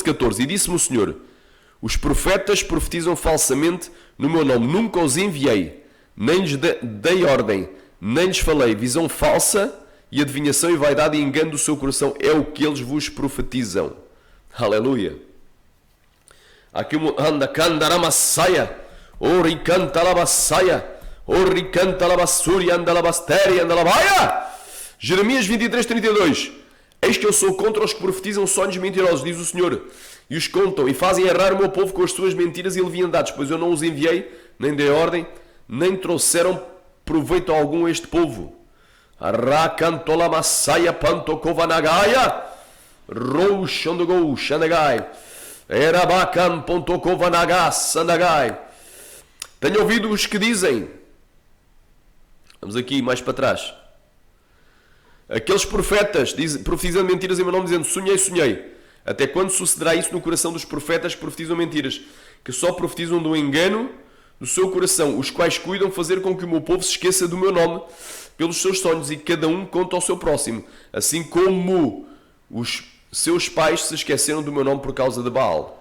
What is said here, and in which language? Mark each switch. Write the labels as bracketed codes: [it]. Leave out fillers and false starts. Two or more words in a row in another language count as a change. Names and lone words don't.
[pt] E disse-me o Senhor: os profetas profetizam falsamente no meu nome. Nunca os enviei, nem lhes dei ordem, nem lhes falei. Visão falsa e adivinhação e vaidade e engano do seu coração é o que eles vos profetizam. Aleluia. Aqui anda candaramasaia, ori cantalabassaia, ori cantalabassuri, andalabastéria, andalabaia. Jeremias 23:32. Eis que eu sou contra os que profetizam sonhos mentirosos, diz o Senhor, e os contam, e fazem errar o meu povo com as suas mentiras e leviandades, pois eu não os enviei, nem dei ordem, nem trouxeram proveito algum a este povo. Arracantolamassaia pantokovanagaia, rouxandogou, xandagai, erabacan pontokovanagas, sandagai. Tenho ouvido os que dizem, vamos aqui mais para trás, aqueles profetas profetizam mentiras em meu nome, dizendo sonhei, sonhei. Até quando sucederá isso no coração dos profetas que profetizam mentiras? Que só profetizam do engano do seu coração, os quais cuidam fazer com que o meu povo se esqueça do meu nome pelos seus sonhos, e cada um conta ao seu próximo, assim como os seus pais se esqueceram do meu nome por causa de Baal.